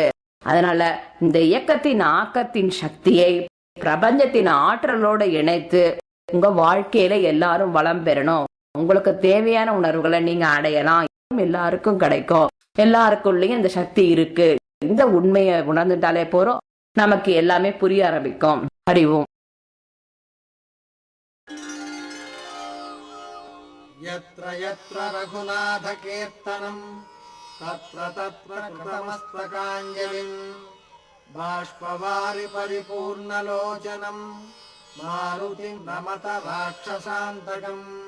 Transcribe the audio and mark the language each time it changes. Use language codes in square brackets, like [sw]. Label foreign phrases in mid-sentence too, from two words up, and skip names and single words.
[ta] அதனால இந்த இயக்கத்தின் ஆக்கத்தின் சக்தியை பிரபஞ்சத்தின் ஆற்றலோட இணைத்து உங்க வாழ்க்கையில எல்லாரும் வளம் பெறணும். உங்களுக்கு தேவையான உணர்வுகளை நீங்க அடையலாம். எல்லாருக்கும் கிடைக்கும். எல்லாருக்குள்ளயும் இந்த சக்தி இருக்கு. இந்த உண்மையை உணர்ந்துட்டாலே போறோம், நமக்கு எல்லாமே புரிய ஆரம்பிக்கும். அறிவோம். [sa] यत्र यत्र रघुनाथ कीर्तनम् तत्र तत्र कृतमस्तकाञ्जलिम् बाष्पवारि परिपूर्णलोचनम् मारुतिम् नमत राक्षसान्तकम्